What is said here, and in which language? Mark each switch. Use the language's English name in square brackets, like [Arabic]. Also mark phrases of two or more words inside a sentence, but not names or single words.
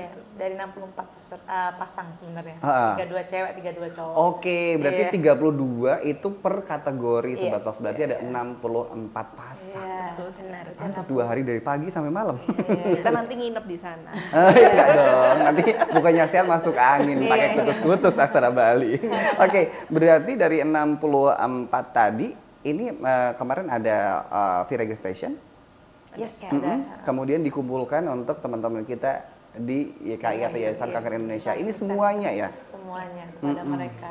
[Indonesian] Iya, dari 64 pasang sebenarnya. 32 cewek, 32 cowok. Oke, berarti 32 itu per kategori Sobat Fox. Berarti ada 64 pasang. Iya, benar. Pantas 2 hari dari pagi sampai malam. Kita nanti nginep di sana. Enggak dong, nanti bukannya sehat masuk angin pakai kutus-kutus aksara Bali. Oke, berarti dari 64 tadi ini kemarin ada [English] fee registration. [Indonesian] Yes, ada. Kemudian dikumpulkan untuk teman-teman kita di YKI atau Yayasan Kanker Indonesia. Ini semuanya ya? Semuanya kepada mereka.